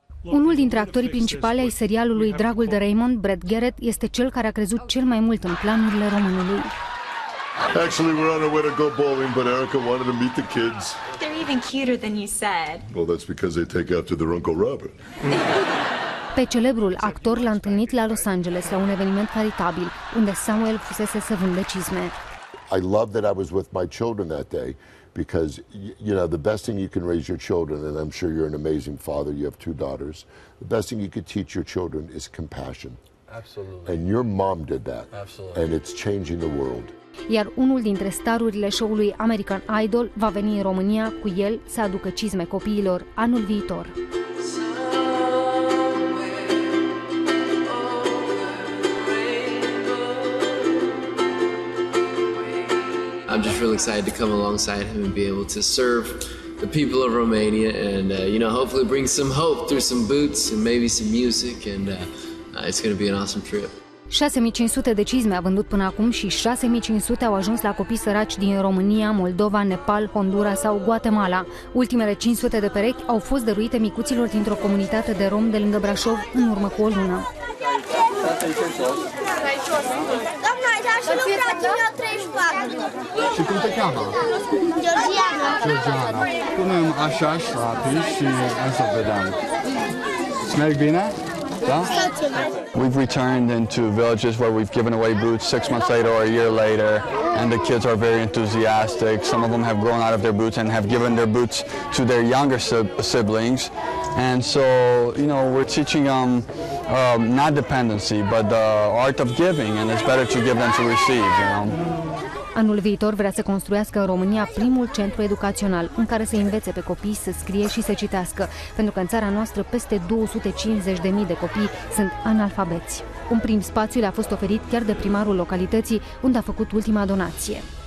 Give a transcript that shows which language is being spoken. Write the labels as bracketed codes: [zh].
[ro] Unul dintre actorii principali ai serialului Dragul de Raymond, Brad Garrett, este cel care a crezut cel mai mult în planurile românului. [en] Actually, we're on our way to go bowling, but Erica wanted to meet the kids. They're even cuter than you said. Well, that's because they take after their Uncle Robert. [ro] Pe celebrul actor l-a întâlnit la Los Angeles la un eveniment caritabil, unde Samuel fusese să vândă cizme. [en] I love that I was with my children that day because, the best thing you can raise your children, and I'm sure you're an amazing father, you have 2 daughters, the best thing you could teach your children is compassion. Absolutely. And your mom did that. Absolutely. And it's changing the world. [ro] Iar unul dintre starurile show-ului American Idol va veni în România cu el să aducă cizme copiilor anul viitor. [en] I'm just really excited to come alongside him and be able to serve the people of Romania and, hopefully bring some hope through some boots and maybe some music, and it's going to be an awesome trip. [ro] 6.500 de cizme a vândut până acum și 6.500 au ajuns la copii săraci din România, Moldova, Nepal, Honduras sau Guatemala. Ultimele 500 de perechi au fost dăruite micuților dintr-o comunitate de rom de lângă Brașov în urmă cu o lună. Și lucratul meu 34. Și cum te cheamă? Georgiana. Georgiana. Punem așa șlapii și hai să vedem. Îți merg bine? Da? [en] We've returned into villages where we've given away boots 6 months later or a year later, and the kids are very enthusiastic. Some of them have grown out of their boots and have given their boots to their younger siblings. And so, you know, we're teaching them not dependency, but the art of giving, and it's better to give than to receive, you know. [ro] Anul viitor vrea să construiască în România primul centru educațional în care să învețe pe copii să scrie și să citească, pentru că în țara noastră peste 250.000 de copii sunt analfabeți. Un prim spațiu le-a fost oferit chiar de primarul localității, unde a făcut ultima donație.